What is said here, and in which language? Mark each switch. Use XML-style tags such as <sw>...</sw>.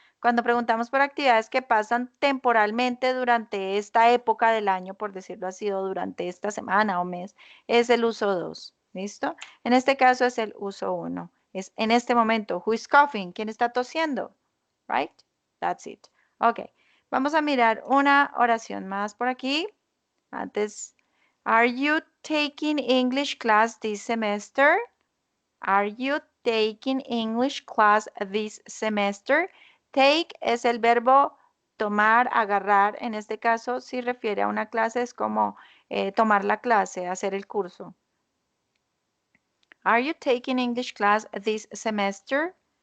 <es>Cuando preguntamos por actividades que pasan temporalmente durante esta época del año, por decirlo así, o durante esta semana o mes, es el uso 2. ¿Listo? En este caso es el uso uno. Es en este momento.</es> <en>Who is coughing?</en> <es>¿Quién está tosiendo?</es> <en>Right? That's it. Ok.</en> <es>Vamos a mirar una oración más por aquí.</es> <en>Antes, are you taking English class this semester? Are you taking English class this semester?</en> <es>Take es el verbo tomar, agarrar. En este caso, si refiere a una clase, es como tomar la clase, hacer el curso.</es> <en>Are you taking English class this semester?</en>